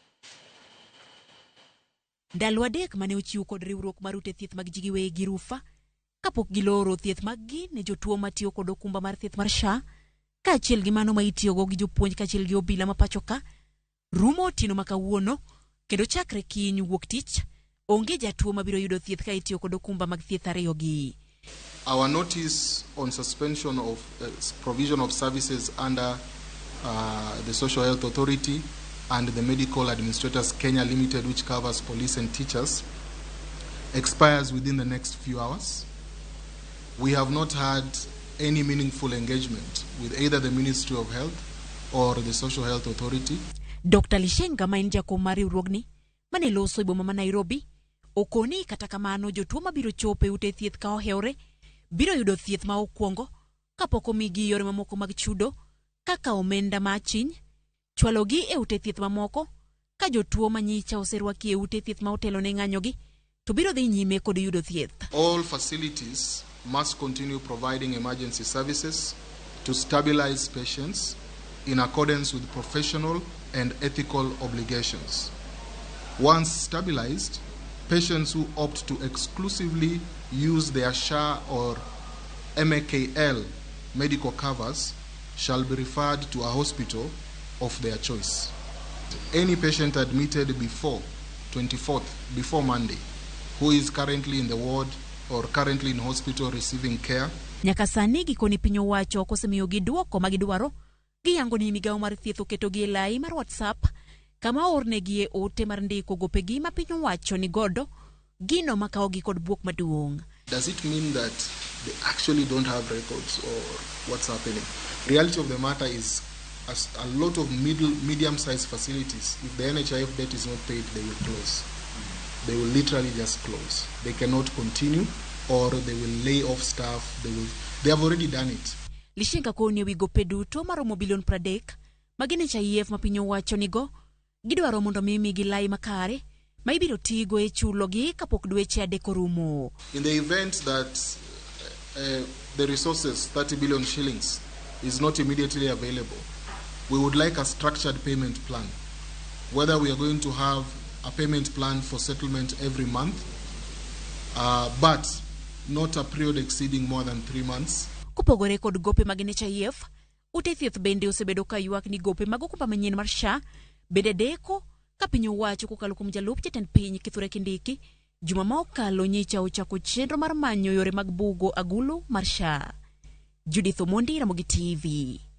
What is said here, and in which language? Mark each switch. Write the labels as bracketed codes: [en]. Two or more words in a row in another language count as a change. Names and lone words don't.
[luo] Ndalo adek mane ochiw kod riwruok mar ute thieth mag ji giwegi Rufa kapok giloro thieth mag gi ne jotuo matiyo kod okumba mar thieth mar SHA kaachiel gi mano ma itiyogo gi jopuonj kaachiel gi obila ma pacho ka rumo otieno ma kawuono kendo chakre kiny wuok tich onge jatuo mabiro yudo thieth ka itiyo kod okumba mag thieth ariyo gi. [en] Our notice on suspension of provision of services under the Social Health Authority and the Medical Administrators Kenya Limited, which covers police and teachers, expires within the next few hours. We have not had any meaningful engagement with either the Ministry of Health or the Social Health Authority. [luo] Dr. Lishenga ma en jakom mar riwruogni mane loso e boma ma Nairobi okoni kata kamano jotuo mabiro chopo e ute thieth ka oheore biro yudo thieth ma okwongo kapok omigi yore mamoko mag chudo kaka omenda ma achiny chwalogi e ute thieth mamoko ka jotuo manyicha oserwaki e ute thieth ma otelo ne ng'anyogi to biro dhi nyime kod yudo thieth. [en] All facilities must continue providing emergency services to stabilize patients in accordance with professional and ethical obligations. Once stabilized, patients who opt to exclusively use their SHA or MAKL medical covers shall be referred to a hospital of their choice. Any patient admitted before 24th, before Monday, who is currently in the ward or currently in hospital receiving care. [luo] Nyaka sani gikoni piny owacho kosemiyo gi duoko magidwaro giyango ni migao mar thieth oketo gi lai mar WhatsApp kama ornegi ote mar ndiko gopegi ma piny owacho ni godo gino makaogi kod buok maduong'. [en] Does it mean that they actually don't have records or what's happening? Reality of the matter is a lot of medium-sized facilities, if the NHIF debt is not paid, they will close. They will literally just close. They cannot continue, or they will lay off staff. They have already done it. [luo] Lishenka koni wigope duto maromo bilion 30 magine NHIF ma piny owacho nigo gidwaro mondo mimi gilai makare ma ibiro tigo e chulo gi kapok dweche adek orumo. [en] In the event that the resources 30 billion shillings is not immediately available, we would like a structured payment plan. Whether we are going to have a payment plan for settlement every month, but not a period exceeding more than 3 months. [luo] Kupogore kod gope mag NHIF, ute thieth bende osebedo ka ywak ni gope mag okumba manyien mar SHA bende deko ka piny owacho kokalo kuom jalup jatend piny Kithure Kindiki juma ma okalo nyicha ochako chenro mar manyo yore mag bugo agulu mar SHA. Judith Omondi, Ramogi TV.